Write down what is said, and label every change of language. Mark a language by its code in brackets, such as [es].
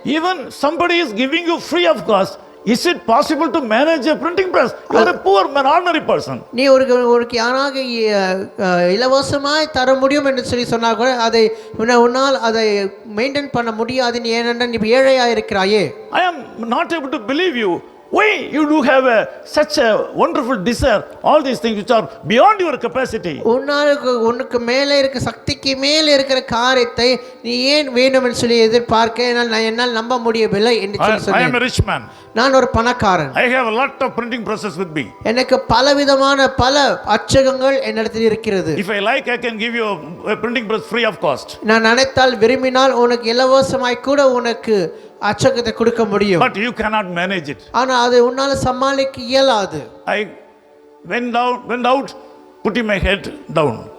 [en] Even somebody is giving you free of cost. Is it possible to manage a printing press? You are a poor man, ordinary person. [ta] நீ ஒரு யாராக இலவசமாய் தர முடியும் என்று சொல்லி சொன்னால் கூட அதை உன்னால் அதை மெயின்டைன் பண்ண முடியாது. நீ ஏனென்றால் நீ ஏழையா இருக்கிறாயே. [en] I am not able to believe you. Why you do have such a wonderful desire, all these things which are beyond your capacity? [ta] உனக்கு மேலே இருக்க சக்திக்கு மேலே இருக்கிற காரியத்தை நீ ஏன் வேண்டும் என்று சொல்லி எதிர்பார்க்க என்னால் நம்ப முடியவில்லை என்று சொல்லி [en] I am a [ta] சொன்னேன். [en] rich man. [ta] நான் ஒரு பணக்காரன். [en] I have a lot of printing presses with me. [ta] எனக்கு பலவிதமான பல அச்சகங்கள் என்னிடத்தில் இருக்கிறது. [en] If I like, I can give you a printing press free of cost. [ta] நான் நினைத்தால் விரும்பினால் உனக்கு இலவசமாய் கூட உனக்கு அச்சகத்தை கொடுக்க முடியும். [en] But you cannot manage it. [ta] ஆனால் அதை உன்னால் சமாளிக்க இயலாது. [en] I went out, putting my head down.